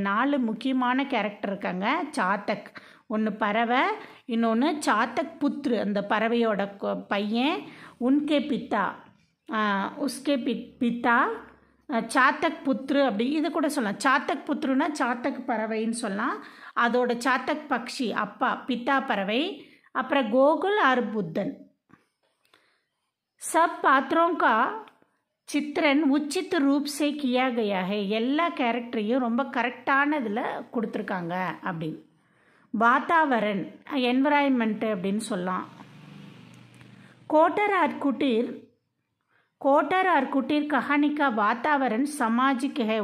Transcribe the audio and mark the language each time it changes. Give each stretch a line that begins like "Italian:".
Tamil: 4 முக்கியமான கேரக்டர் இருக்காங்க. சாத்தக், ஒன்று பறவை, இன்னொன்று சாத்தக் புத்ரு அந்த பறவையோட பையன்,
Hindi: உன்கே பித்தா உஸ்கே பித்தா,
Tamil: சாத்தக் புத்ரு அப்படி இது கூட சொல்லலாம். சாத்தக் புத்ருனா சாத்தக் பறவைன்னு சொல்லலாம், அதோட சாத்தக் பக்ஷி அப்பா பித்தா பறவை, அப்புறம் கோகுல் ஆர் புத்தன்.
Hindi: सब पात्रों का चित्रण उचित रूप से किया गया है.
Tamil: எல்லா கேரக்டரையும் ரொம்ப கரெக்டானதில் கொடுத்துருக்காங்க அப்படின்னு. வாத்தாவரன், என்விரான்மெண்ட்டு அப்படின்னு சொல்லலாம்.
Hindi: कोटर और कुटीर कहानी का वातावरण सामाजिक है.